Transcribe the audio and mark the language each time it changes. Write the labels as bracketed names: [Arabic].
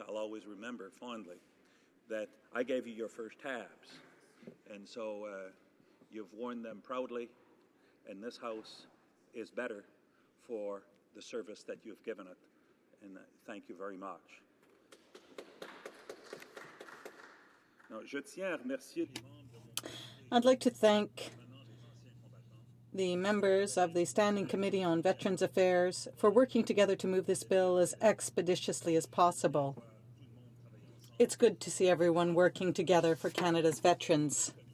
[English] I'll always remember fondly that I gave you your first tabs, and so you've worn them proudly, and this House is better for the service that you've given it, and thank you very much. [French] Now, je tiens à remercier les membres. [English] I'd like to thank the members of the Standing Committee on Veterans Affairs for working together to move this bill as expeditiously as possible. It's good to see everyone working together for Canada's veterans.